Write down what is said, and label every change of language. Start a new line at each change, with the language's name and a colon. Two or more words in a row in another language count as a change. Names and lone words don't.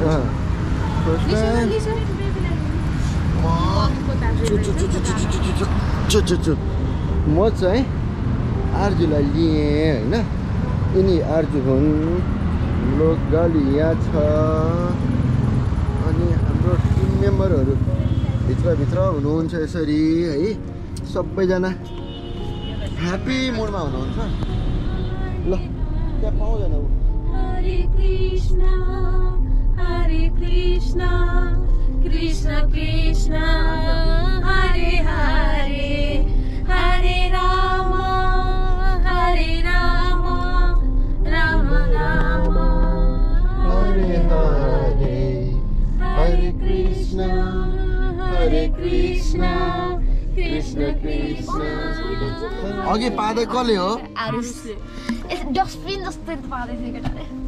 Nepali: म चाहिँ आर्जुलाई लिएँ होइन यिनी आर्जु हुन् हाम्रो गाडी यहाँ छ अनि हाम्रो
English: team members
Nepali: भित्र हुनुहुन्छ यसरी है सबैजना
English: happy mood
Nepali: हुनुहुन्छ ल त्यहाँ पाउँदैन हरे कृष्ण कृष्ण कृष्ण हरे हरे हरे राम राम राम हरे हरे हरे कृष्ण कृष्ण कृष्ण अघि पादै कसले हो डस्टबिन जस्तो पादै थियो केटाले